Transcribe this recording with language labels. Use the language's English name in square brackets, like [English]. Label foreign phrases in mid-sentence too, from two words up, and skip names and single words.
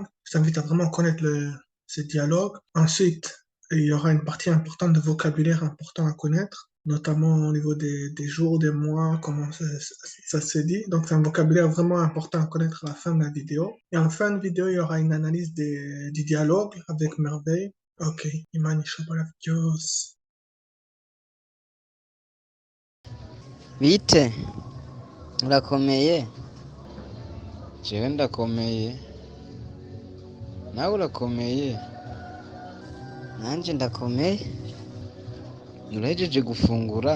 [French] Je t'invite à vraiment connaître ce dialogue. Ensuite, il y aura une partie importante de vocabulaire important à connaître, notamment au niveau des jours, des mois, comment ça se dit. Donc, c'est un vocabulaire vraiment important à connaître à la fin de la vidéo. Et en fin de vidéo, il y aura une analyse du dialogue avec merveille. [Rundi] Ok, imani shobora byose. Bite urakomeye? Jewe ndakomeye, nawe urakomeye? Nanje ndakomeye. Urahejeje gufungura?